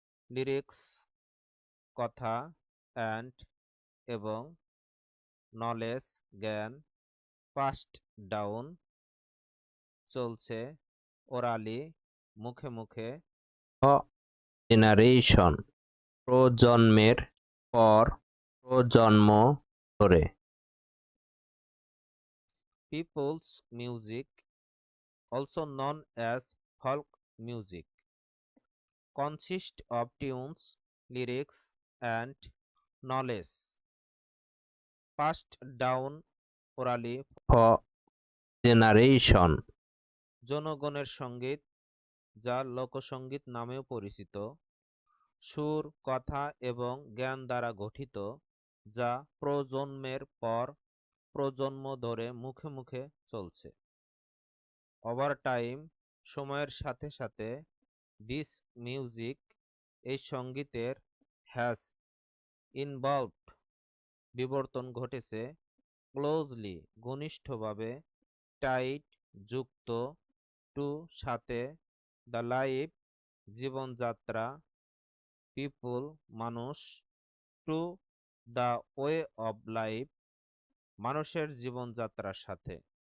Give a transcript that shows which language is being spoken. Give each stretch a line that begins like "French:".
Bangla: Lyrics কথা, and এবং, knowledge জ্ঞান, পাস্ট ডাউন চলছে, ওরালি মুখে মুখে, জেনারেশন প্রজন্মের পর প্রজন্ম ধরে।
English: People's music also known as folk music consists of tunes, lyrics and knowledge passed down orally for generation।
Bangla: জনগণের সঙ্গীত, যা লোকসঙ্গীত নামেও পরিচিত, সুর, কথা এবং জ্ঞান দ্বারা গঠিত, যা প্রজন্মের পর প্রজন্ম ধরে মুখে মুখে চলছে। ওভার টাইম সময়ের সাথে সাথে, দিস মিউজিক এই সঙ্গীতের, হ্যাজ ইনভলভড বিবর্তন ঘটেছে, ক্লোজলি ঘনিষ্ঠভাবে, টাইট যুক্ত, টু সাথে, দ্য লাইফ জীবনযাত্রা, পিপুল মানুষ, to the way of life মানুষের জীবনযাত্রার সাথে।